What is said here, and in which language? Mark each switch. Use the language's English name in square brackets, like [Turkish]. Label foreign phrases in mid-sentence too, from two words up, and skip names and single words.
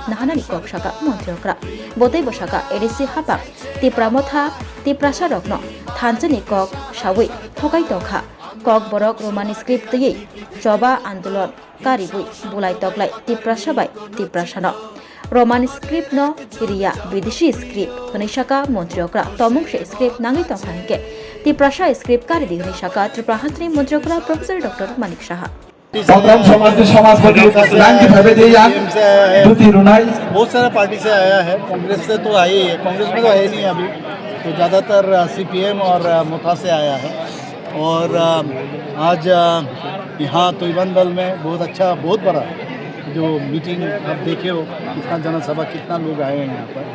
[Kok Borok] नाहानानि कक साका मन्त्रकरा बतै बसाका एडीसी हापां तिप्रामथा तिप्रासा रकनो थानचनि कक सावै थकाय तखा कक बरक रोमानि स्क्रिप्ट तयै जबा आन्दोलन कारिबुई बुलाय तकलाय तिप्रासाबाय तिप्रासानो रोमान स्क्रिप्ट न रिया विदेशी स्क्रिप्ट हनिशाका मन्त्रकरा तमुंगसे स्क्रिप्ट नांगै तखानिके तिप्रासा स्क्रिप्ट कारिदि हनिशाका त्रिपुरा हासनि मन्त्रकरा [English] Professor Doctor [Kok Borok] मानिक साहा [Hindi] बहुत सारा पार्टी से आया है। कांग्रेस से तो आई है, कांग्रेस में तो है नहीं अभी, तो ज़्यादातर सीपीएम और मोथा से आया है। और आज यहाँ तैवान दल में बहुत अच्छा, बहुत बड़ा जो मीटिंग आप देखे हो, कितना जनसभा, कितना लोग आए हैं यहाँ पर।